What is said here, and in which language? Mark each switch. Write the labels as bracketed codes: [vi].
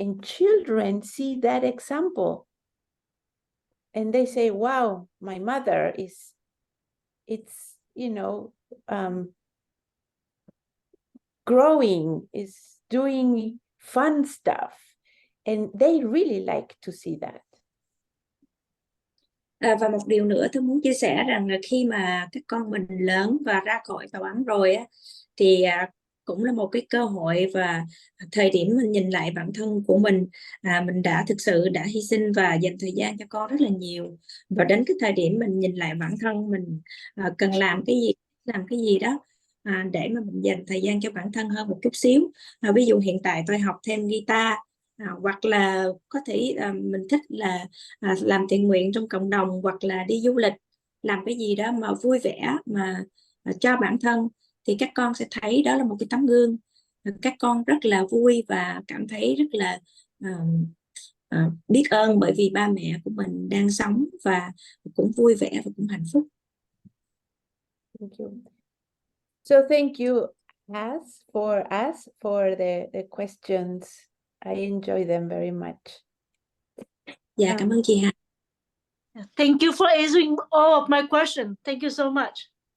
[en] And children see that example. And they say, wow, my mother it's, you know, growing, is doing fun stuff. And they really like to see that. [vi] Và một điều nữa tôi muốn chia sẻ rằng là khi mà các con mình lớn và ra khỏi tàu ấm rồi á, thì cũng là một cái cơ hội và thời điểm mình nhìn lại bản thân của mình đã thực sự đã hy sinh và dành thời gian cho con rất là nhiều, và đến cái thời điểm mình nhìn lại bản thân mình cần làm cái gì đó để mà mình dành thời gian cho bản thân hơn một chút xíu. Ví dụ hiện tại tôi học thêm guitar, hoặc là có thể mình thích là làm thiện nguyện trong cộng đồng, hoặc là đi du lịch, làm cái gì đó mà vui vẻ mà cho bản thân, thì các con sẽ thấy đó là một cái tấm gương. Các con rất là vui và cảm thấy rất là biết ơn bởi vì ba mẹ của mình đang sống và cũng vui vẻ và cũng hạnh phúc. [en] Thank you. So thank you, us for the questions. I enjoy them very much. [vi] Dạ, cảm ơn chị Hà. [en] Thank you for answering all of my questions. Thank you so much.